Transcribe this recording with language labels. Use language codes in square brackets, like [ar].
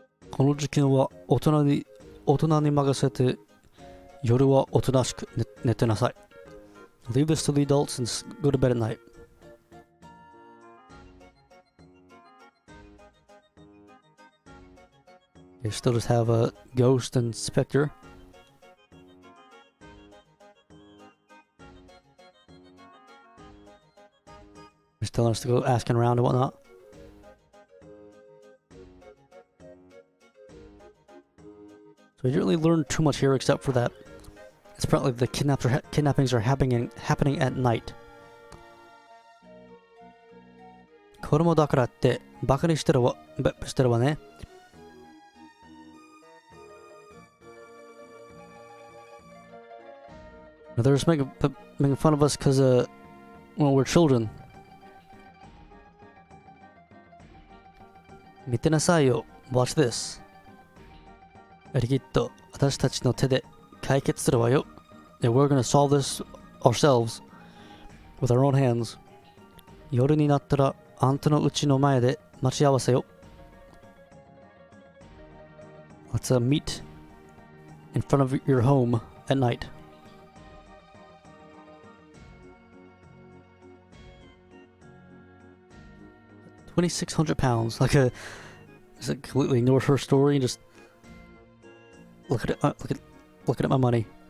[ja] この時期は大人に任せて、夜はおとなしく寝てなさい。 [en] Leave this to the adults and go to bed at night. You still just have a ghost and specter. Just telling us to go asking around and whatnot. So we didn't really learn too much here except for that. It's apparently the kidnappings are happening at night. [ja] 子供だからってバカにしてるわね。 [en] They're just making fun of us because well, we're children. [ja] 見てなさいよ。 [en] Watch this. [ja] やりきっと私たちの手で解決するわよ。 [en] Yeah, we're gonna solve this ourselves with our own hands. [ja] 夜になったらあんたの家の前で待ち合わせよ。 [en] Let's meet in front of your home at night. £2,600. Like a, just completely ignore her story and just look at it. Looking at my money.